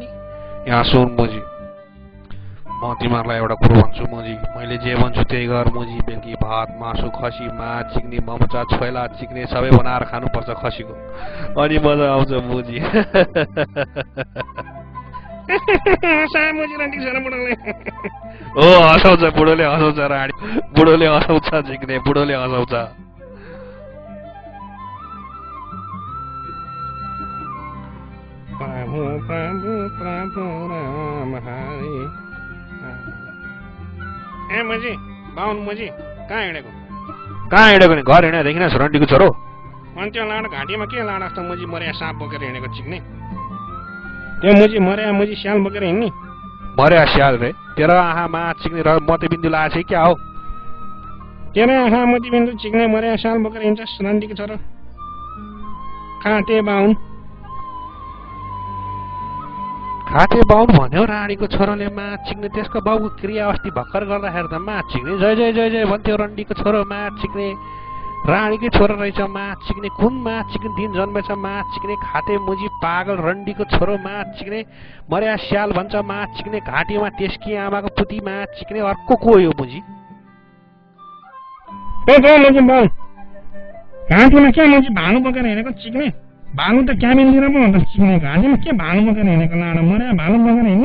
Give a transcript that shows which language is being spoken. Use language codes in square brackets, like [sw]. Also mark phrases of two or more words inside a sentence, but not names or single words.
[ne] यहाँ सुन मुजी म तिमीहरूलाई एउटा कुरो भन्छु मुजी मैले जे भन्छु त्यही गर मुजी बेलुकी भात मासु खसी माछ चिक्ने ममचा छोइला चिक्ने सबै बनाएर खानुपर्छ खसीको अनि मजा आउँछ मुजी ओ हँसाउँछ बुढोले हँसाउँछ राडी बुढोले हँसाउँछ झिक्ने बुढोले हँसाउँछ प्रभु प्रभु प्रभु राम हरे ए मुजी बाहुन मुजी कहाँ हिँडेको नि घर हिँडे देखिन रन्डीको छोरो अनि त्यो लाडो घाँटीमा के लाडो जस्तो मुजी मर्या साँप बोकेर हिँडेको चिक्ने त्यो मुजी मर्या मुजी स्याल बोकेर हिँड्ने मर्या स्याल रे तेरो आँखा माछ चिक्ने र मोतीबिन्दु लाएको छ क्या हो तेरो आँखा मोतीबिन्दु चिक्ने मर्या स्याल बोकेर हिँड्छस् रन्डीको छोरो खाटे बाहुन भन्यो राणीको छोरोले माछ चिक्ने त्यसको बाउको क्रिया अस्ति भर्खर गर्दाखेरि त माछ चिक्ने जय जय जय जय भन्थ्यो रन्डीको छोरो माछ चिक्ने राणीकै छोरो रहेछ माछ चिक्ने कुन माछ चिक्ने दिन जन्मेछ माछ चिक्ने खाते मुजी पागल रन्डीको छोरो माछ चिक्ने मर्या स्याल भन्छ माछ चिक्ने घाँटीमा त्यसकी आमाको पुती माछ चिक्ने अर्को को हो मुजी घाँटीमा के मुजी भानु बोकेर हिँडेको चिक्ने भालु त क्याबिनतिर पो हुन्छ चिक्ने घाँटीमा के भालु बोकेर हिँडेको लाडो मर्या भालु बोकेर हिँड्ने